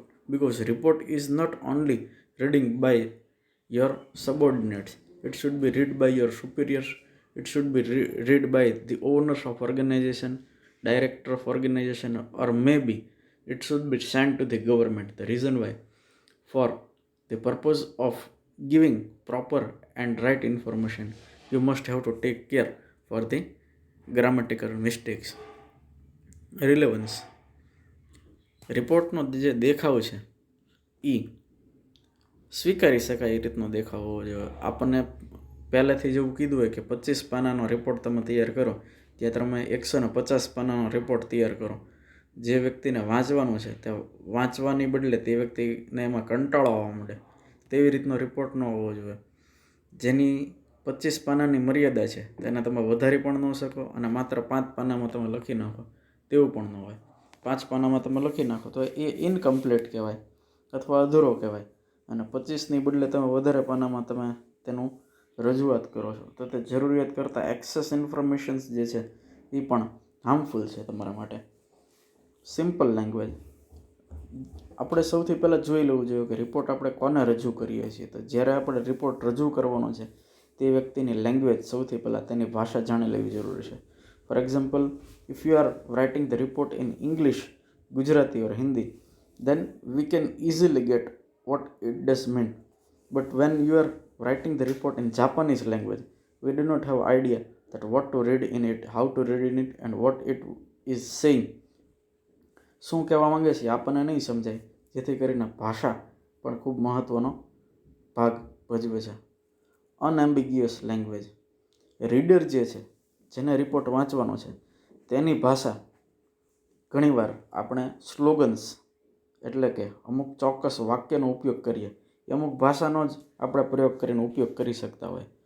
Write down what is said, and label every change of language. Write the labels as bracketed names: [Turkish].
[English] because report is not only reading by your subordinates, it should be read by your superiors, it should be read by the owners of organization, director of organization, or maybe it should be sent to the government. The reason why, for the purpose of giving proper and right information, you must have to take care for the grammatical mistakes. Relevance. [Gujarati] રિપોર્ટનો જે દેખાવ છે એ સ્વીકારી શકાય એ રીતનો દેખાવ હોવો જોઈએ. આપણને પહેલેથી જેવું કીધું હોય કે 25 પાનાનો રિપોર્ટ તમે તૈયાર કરો, ત્યાં તમે 150 પાનાનો રિપોર્ટ તૈયાર કરો. જે વ્યક્તિને વાંચવાનું છે તે વાંચવાની બદલે તે વ્યક્તિને એમાં કંટાળો આવવા માંડે, તેવી રીતનો રિપોર્ટ ન હોવો જોઈએ. જેની 25 પાનાની મર્યાદા છે તેને તમે વધારી પણ ન શકો અને માત્ર 5 પાનામાં તમે લખી નાખો તેવું પણ ન હોય. 5 પાનામાં તમે લખી નાખો તો એ ઇનકમ્પ્લીટ કહેવાય અથવા અધૂરો કહેવાય, અને 25ની બદલે તમે વધારે પાનામાં તમે તેનું રજૂઆત કરો છો તો તે જરૂરિયાત કરતાં એક્સેસ ઇન્ફોર્મેશન્સ જે છે એ પણ હાર્મફુલ છે તમારા માટે. [English] Simple language. [Gujarati] આપણે સૌથી પહેલાં જોઈ લેવું જોઈએ કે રિપોર્ટ આપણે કોને રજૂ કરીએ છીએ. તો જ્યારે આપણે રિપોર્ટ રજૂ કરવાનો છે તે વ્યક્તિની લેંગ્વેજ સૌથી પહેલાં તેની ભાષા જાણી લેવી જરૂરી છે. [English] For example, if you are writing the report in English, Gujarati or Hindi, then we can easily get what it does mean. But when you are writing the report in Japanese language, we do not have idea that what to read in it, how to read in it, and what it is saying. [Gujarati] શું કહેવા માંગે છે આપણને નહીં સમજાય, જેથી કરીને ભાષા પણ ખૂબ મહત્ત્વનો ભાગ ભજવે છે. [English] Unambiguous language. [Gujarati] રીડર જે છે, જેને રિપોર્ટ વાંચવાનો છે, તેની ભાષા ઘણીવાર આપણે સ્લોગન્સ એટલે કે અમુક ચોક્કસ વાક્યનો ઉપયોગ કરીએ એ અમુક ભાષાનો જ આપણે પ્રયોગ કરીને ઉપયોગ કરી શકતા હોય.